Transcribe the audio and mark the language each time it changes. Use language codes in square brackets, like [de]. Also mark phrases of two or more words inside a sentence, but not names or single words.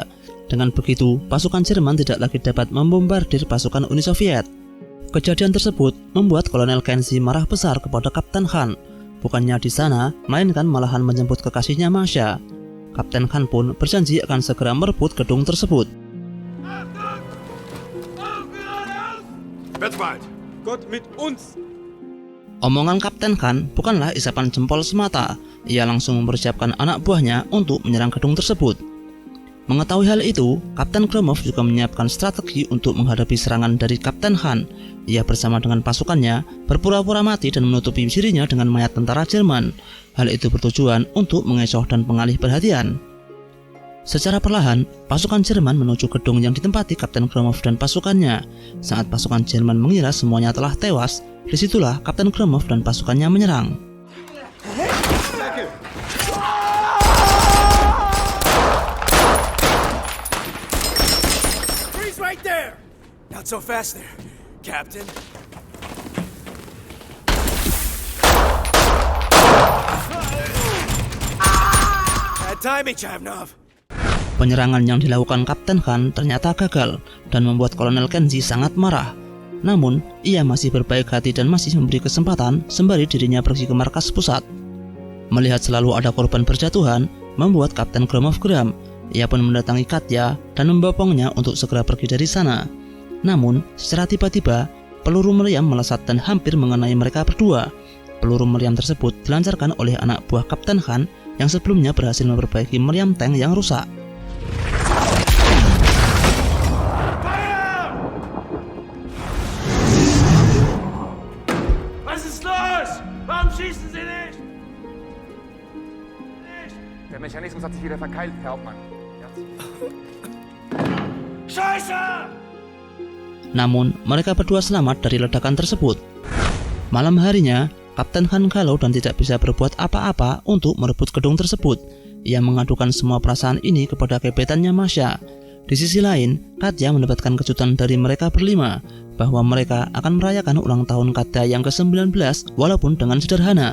[id] Dengan begitu, pasukan Jerman tidak lagi dapat membombardir pasukan Uni Soviet. Kejadian tersebut membuat Kolonel Kenji marah besar kepada Kapten Khan. Bukannya di sana, melainkan malahan menjemput kekasihnya Masha. Kapten Khan pun berjanji akan segera merebut gedung tersebut. [de] Gott mit uns! [id] Omongan Kapten Khan bukanlah isapan jempol semata. Ia langsung mempersiapkan anak buahnya untuk menyerang gedung tersebut. Mengetahui hal itu, Kapten Gromov juga menyiapkan strategi untuk menghadapi serangan dari Kapten Khan. Ia bersama dengan pasukannya berpura-pura mati dan menutupi dirinya dengan mayat tentara Jerman. Hal itu bertujuan untuk mengecoh dan mengalih perhatian. Secara perlahan, pasukan Jerman menuju gedung yang ditempati Kapten Gromov dan pasukannya. Saat pasukan Jerman mengira semuanya telah tewas, disitulah Kapten Gromov dan pasukannya menyerang. [en] Freeze right there! Not so fast there, Captain. Bad timing, Chavnov. [id] Penyerangan yang dilakukan Kapten Khan ternyata gagal dan membuat Kolonel Kenji sangat marah. Namun, ia masih berbaik hati dan masih memberi kesempatan sembari dirinya pergi ke markas pusat. Melihat selalu ada korban berjatuhan, membuat Kapten Gromov geram. Ia pun mendatangi Katya dan membopongnya untuk segera pergi dari sana. Namun, secara tiba-tiba, peluru meriam melesat dan hampir mengenai mereka berdua. Peluru meriam tersebut dilancarkan oleh anak buah Kapten Khan yang sebelumnya berhasil memperbaiki meriam tank yang rusak. [de] Der Mechanismus hat sich wieder verkeilt, Herr Hauptmann. Scheiße! [id] Namun, mereka berdua selamat dari ledakan tersebut. Malam harinya, Kapten Khan galau dan tidak bisa berbuat apa-apa untuk merebut gedung tersebut. Ia mengadukan semua perasaan ini kepada gebetannya Masha. Di sisi lain, Katya mendapatkan kejutan dari mereka berlima bahwa mereka akan merayakan ulang tahun Katya yang ke-19 walaupun dengan sederhana.